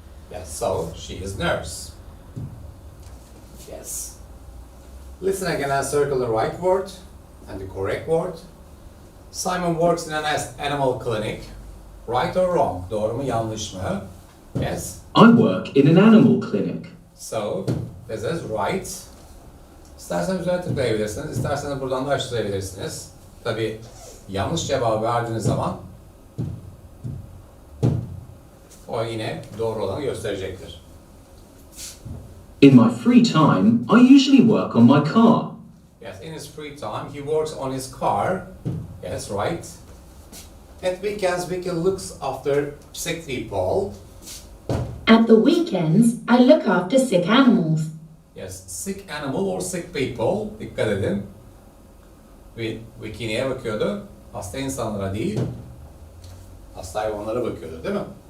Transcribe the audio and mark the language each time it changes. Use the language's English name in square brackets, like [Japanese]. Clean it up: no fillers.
[English] Yes, so she is nurse. Yes. Listen again and circle the right word and the correct word. Simon works in an animal clinic. Right or wrong? [Turkish] Doğru mu yanlış mı? [English] Yes. I work in an animal clinic. So, this is right. [Turkish] İsterseniz üzerine tıklayabilirsiniz. İsterseniz buradan da açtırabilirsiniz. Tabii yanlış cevabı verdiğiniz zaman o yine doğru olanı gösterecektir. [English] In my free time, I usually work on my car. Yes, in his free time, he works on his car. Yes, right. At weekends, Vicky looks after sick people. At the weekends, I look after sick animals. Yes, sick animal or sick people. [Turkish] Dikkat edin. Vicky neye bakıyordu? Hasta insanlara değil, hasta hayvanlara bakıyordu, değil mi?